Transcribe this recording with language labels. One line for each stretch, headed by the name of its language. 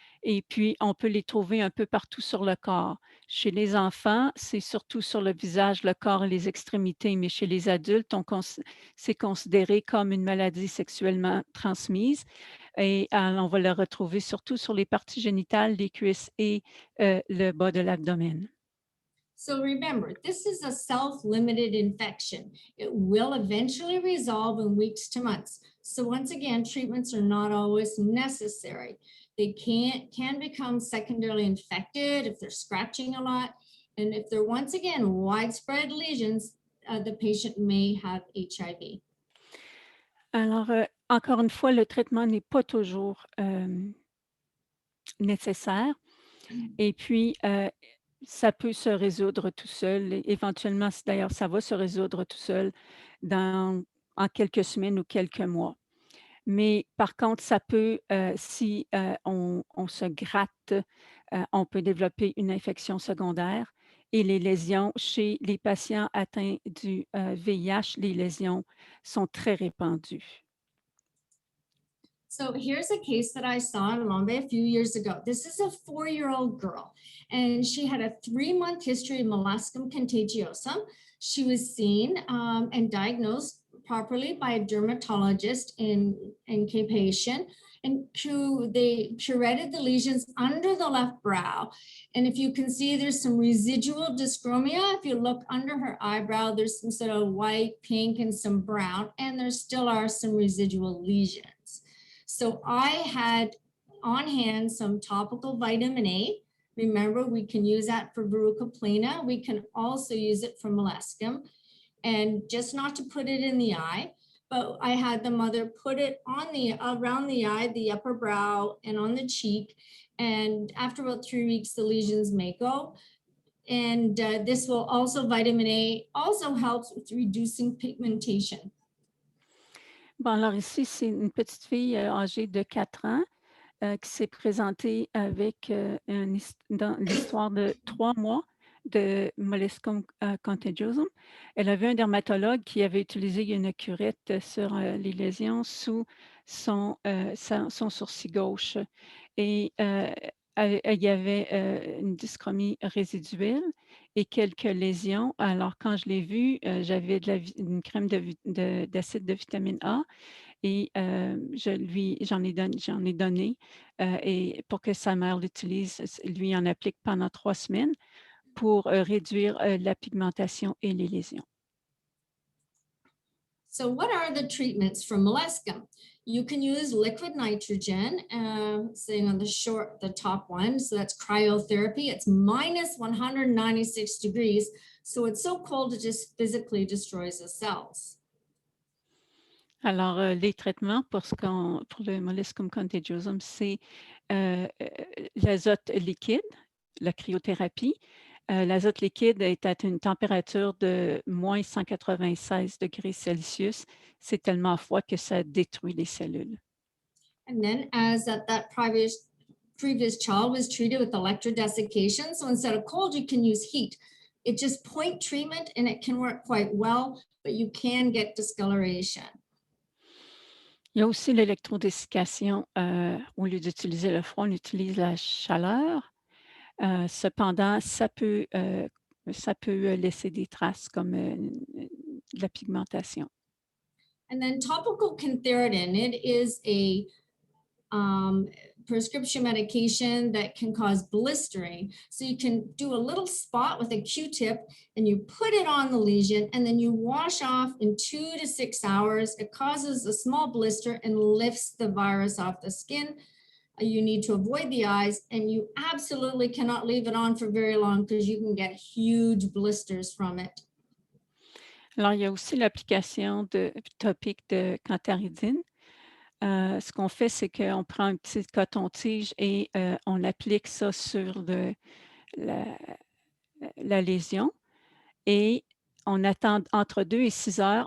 French: Et puis, on peut les trouver un peu partout sur le corps. Chez les enfants, c'est surtout sur le visage, le corps et les extrémités, mais chez les adultes, c'est considéré comme une maladie sexuellement transmise et on va le retrouver surtout sur les parties génitales, les cuisses et le bas de l'abdomen.
English: So remember, this is a self-limited infection. It will eventually resolve in weeks to months. So once again, treatments are not always necessary. They can become secondarily infected if they're scratching a lot. And if they're once again widespread lesions, the patient may have HIV.
French: Alors, encore une fois, le traitement n'est pas toujours nécessaire. Et puis, ça peut se résoudre tout seul. Et éventuellement, d'ailleurs, ça va se résoudre tout seul en quelques semaines ou quelques mois. Mais par contre, ça peut, si on se gratte, on peut développer une infection secondaire et les lésions chez les patients atteints du VIH, les lésions sont très répandues.
English: So here's a case that I saw in Lombe a few years ago. This is a 4-year-old girl, and she had a 3-month history of molluscum contagiosum. She was seen and diagnosed properly by a dermatologist in Cape Haitian, and they curetted the lesions under the left brow. And if you can see, there's some residual dyschromia. If you look under her eyebrow, there's some sort of white, pink, and some brown, and there still are some residual lesions. So I had on hand some topical vitamin A. Remember, we can use that for verruca plana. We can also use it for molluscum, and just not to put it in the eye, but I had the mother put it on around the eye, the upper brow, and on the cheek. And after about 3 weeks, the lesions may go. And this will also, vitamin A also helps with reducing pigmentation.
French: Bon, alors ici, c'est une petite fille âgée de 4 ans qui s'est présentée avec dans l'histoire de 3 mois de molluscum contagiosum. Elle avait un dermatologue qui avait utilisé une curette sur les lésions sous son sourcil gauche. Et il y avait une dyschromie résiduelle et quelques lésions. Alors, quand je l'ai vue, j'avais une crème d'acide de vitamine A et j'en ai donné et pour que sa mère l'utilise, lui en applique pendant 3 semaines pour réduire la pigmentation et les lésions.
English: So what are the treatments for molluscum? You can use liquid nitrogen, saying on the top one. So that's cryotherapy. It's minus 196 degrees. So it's so cold, it just physically destroys the cells.
French: Alors, les traitements pour le molluscum contagiosum, c'est l'azote liquide, la cryothérapie. L'azote liquide est à une température de moins 196 degrés Celsius. C'est tellement froid que ça détruit les cellules.
English: And then as that previous child was treated with electrodesiccation, so instead of cold, you can use heat. It's just point treatment and it can work quite well, but you can get discoloration.
French: Il y a aussi l'électrodessiccation. Au lieu d'utiliser le froid, on utilise la chaleur. Cependant, ça peut laisser des traces comme de la pigmentation.
English: And then topical cantharidin, it is a prescription medication that can cause blistering. So you can do a little spot with a Q-tip and you put it on the lesion and then you wash off in 2 to 6 hours. It causes a small blister and lifts the virus off the skin. You need to avoid the eyes and you absolutely cannot leave it on for very long because you can get huge blisters from it.
French: Alors, il y a aussi l'application topique de cantharidine. Ce qu'on fait, c'est qu'on prend un petit coton-tige et on applique ça sur la lésion et on attend entre 2 et 6 heures.